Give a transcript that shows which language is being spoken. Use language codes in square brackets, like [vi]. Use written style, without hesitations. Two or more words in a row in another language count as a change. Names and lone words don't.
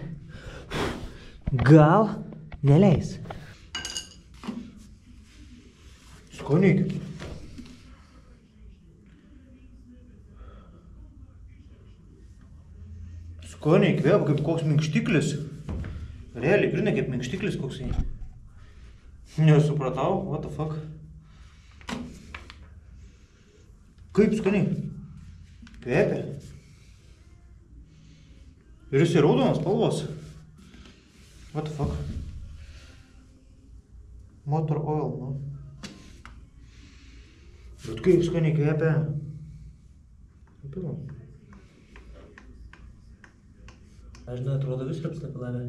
[lt] Gal neleis. Skoniai. Skoniai kvėpa kaip koks minkštiklis. Realiai, grinai kaip minkštiklis koksai. Nesupratau, [en] what the fuck. [lt] Kaip skaniai. Kvėpia. Ir jis ir raudonas spalvos. [en] What the fuck? Motor oil, [lt] nu. Bet kaip skaniai kvėpia. Pilam. Aš žinau, atrodo vis rapsna pilavė.